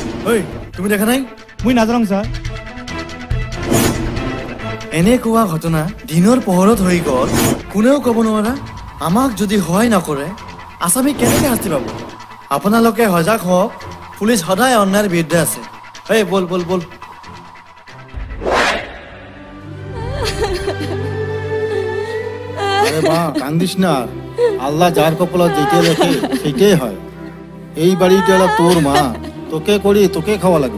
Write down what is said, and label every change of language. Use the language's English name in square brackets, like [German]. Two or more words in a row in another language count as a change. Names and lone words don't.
[Assamese] ঐ, তুমি দেখা নাই? মুই নাজানো স্যার। এনেকুৱা ঘটনা দিনৰ পোহৰত হৈ গ'ল, কোনেও ক'ব নোৱাৰা। আমাক যদি সহায় নকৰে আসামী কেনেকৈ শাস্তি পাব? আপোনালোকে সজাগ হওক, পুলিচ সদায় অন্যায়ৰ বিৰুদ্ধে আছে। এই বল বল বল। [Bangla] আরে মা কান্দিস না, আল্লাহ যার কপালত যেটাই লেখে সেটাই হয়। এই বাড়িটা হলো তোর মা, তোকে করি তোকে খাওয়া লাগবে।